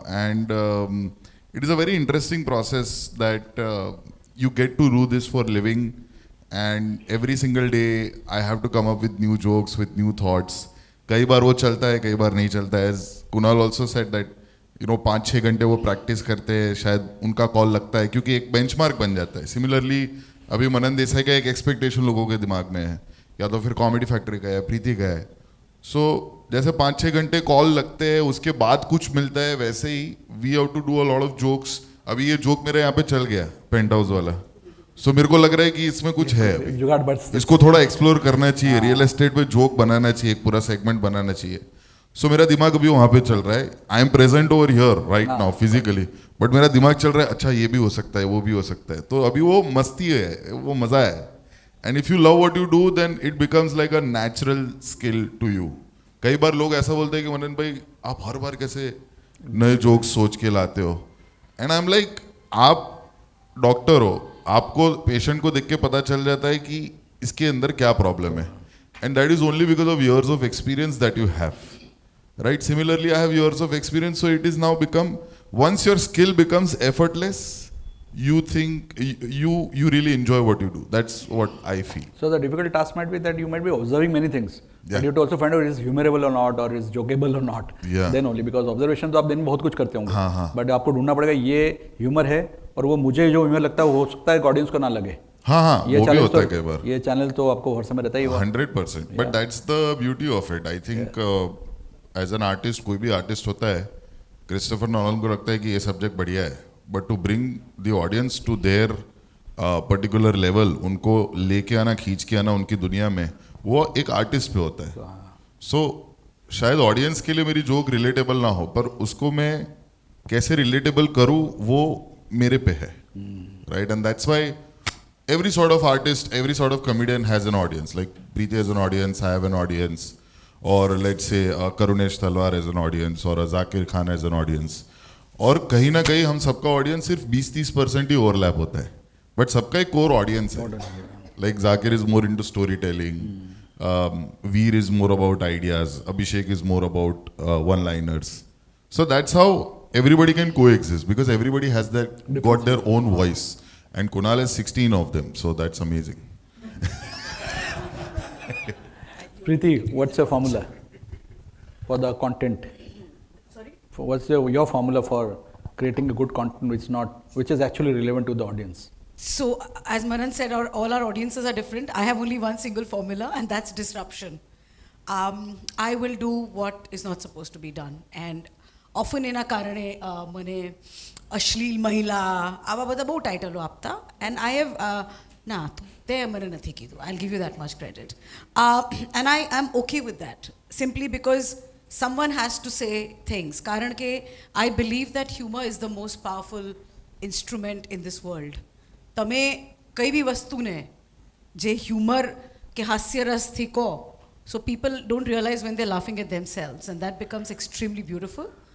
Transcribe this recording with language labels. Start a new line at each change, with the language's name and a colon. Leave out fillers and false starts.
English: And it is a very interesting process that you get to do this for living, and every single day I have to come up with new jokes, with new thoughts.
Hindi: कई बार वो चलता है, कई बार नहीं चलता है.
English: As Kunal also said that
Hindi: 5-6 घंटे वो प्रैक्टिस करते हैं, शायद उनका कॉल लगता है क्योंकि एक बेंचमार्क बन जाता है. सिमिलरली अभी मनन देसाई का एक एक्सपेक्टेशन लोगों के दिमाग में है, या तो फिर कॉमेडी फैक्ट्री का है, प्रीति का है. सो जैसे 5-6 घंटे कॉल लगते हैं, उसके बाद कुछ मिलता है, वैसे ही
English: We have to do a lot of jokes.
Hindi: अभी ये जोक मेरे यहाँ पे चल गया, पेंट हाउस वाला. सो मेरे को लग रहा है कि इसमें कुछ है, इसको थोड़ा एक्सप्लोर करना चाहिए. रियल एस्टेट पे जोक बनाना चाहिए, एक पूरा सेगमेंट बनाना चाहिए. सो मेरा दिमाग अभी वहाँ पे चल रहा है.
English: I am present over here right now physically,
Hindi: but मेरा दिमाग चल रहा है अच्छा ये भी हो सकता है, वो भी हो सकता है. तो अभी वो मस्ती है, वो मज़ा है.
English: And if you love what you do, then it becomes like a natural skill to you.
Hindi: कई बार लोग ऐसा बोलते हैं कि मनन भाई आप हर बार कैसे नए जोक्स सोच के लाते हो,
English: and I am like
Hindi: आप डॉक्टर हो, आपको पेशेंट को देख के पता चल जाता है कि इसके अंदर क्या प्रॉब्लम है,
English: And that is only because of years of experience that you have, right? Similarly, I have years of experience, so it is now become, once your skill becomes effortless, you think you really enjoy what you do. That's what I feel. So the difficult task might be that you might be observing many things. Yeah. And you have to also find out is humorable or not, or is jokeable or not. Yeah. Then only, because
Hindi: observation तो आप दिन में बहुत कुछ करते होंगे. हाँ, हाँ. But आपको ढूंढना पड़ेगा ये ह्यूमर है, और वो मुझे जो ह्यूमर लगता है वो हो सकता है ऑडियंस को ना लगे. हाँ हाँ, ये वो भी
English: challenge
Hindi: होता है तो- कई बार. ये चैनल तो आपको हर समय रहता ही होगा. 100%.
English: But that's the beauty of it. I think as an artist,
Hindi: कोई भी आर्टिस्ट होता है, क्रिस्टोफर नोलन को लगता है कि ये सब्जेक्ट बढ़िया है,
English: but to bring the audience to their particular level,
Hindi: उनको लेके आना, खींच के आना उनकी दुनिया में, वो एक आर्टिस्ट पे होता है. सो शायद ऑडियंस के लिए मेरी जोक रिलेटेबल ना हो, पर उसको मैं कैसे रिलेटेबल करूँ वो मेरे पे है, right?
English: And that's why every sort of artist, every sort of comedian has an audience. Like Preeti has an audience, I have an audience, or let's say Karunesh Talwar has an audience, or Zakir Khan has an audience.
Hindi: और कहीं ना कहीं हम सबका audience सिर्फ 20-30% ही overlap होता है, but सबका एक कोर ऑडियंस है.
English: Like Zakir is more into story telling, Vir is more about ideas, Abhishek is more about one liners. So that's how everybody can coexist, because everybody has got their own voice, and Kunal has 16 of them, so that's amazing. Preeti, what's your formula for the content? Sorry? What's your formula for creating a good content which is actually relevant to the audience? So, as Manan said, all our audiences are different. I have only one single formula, and that's disruption. I will do what is not supposed to be done, and often
Gujarati: એના કારણે મને અશ્લીલ મહિલા આવા બધા બહુ ટાઇટલો આપતા, and I have ના તે મને નથી કીધું.
English: I give you that much credit, and I am okay with that, simply because someone has to say things,
Gujarati: કારણ કે
English: I believe that humor is the most powerful instrument in this world.
Gujarati: તમે કઈ બી વસ્તુને જે હ્યુમર કે હાસ્યરસથી કહો,
English: so people don't realize when they're laughing at themselves, and that becomes extremely beautiful.